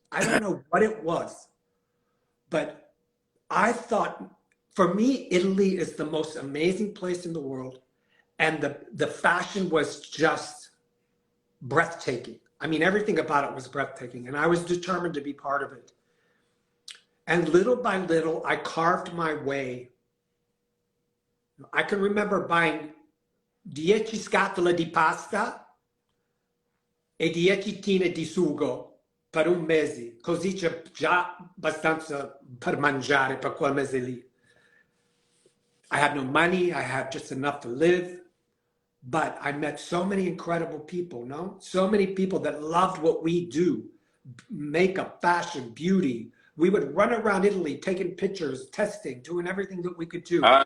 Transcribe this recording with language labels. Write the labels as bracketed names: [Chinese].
[English] I don't know what it was, but I thought, for me, Italy is the most amazing place in the world. And the fashion was just breathtaking. I mean, everything about it was breathtaking, and I was determined to be part of it. And little by little, I carved my way. I can remember buying [Italian] 10 scatole di pasta e 10 tine di sugo per un mese, così c'è già abbastanza per mangiare per quel mese lì. [English] I had no money, I had just enough to live. But I met so many incredible people, no? So many people that loved what we do. Makeup, fashion, beauty. We would run around Italy taking pictures, testing, doing everything that we could do.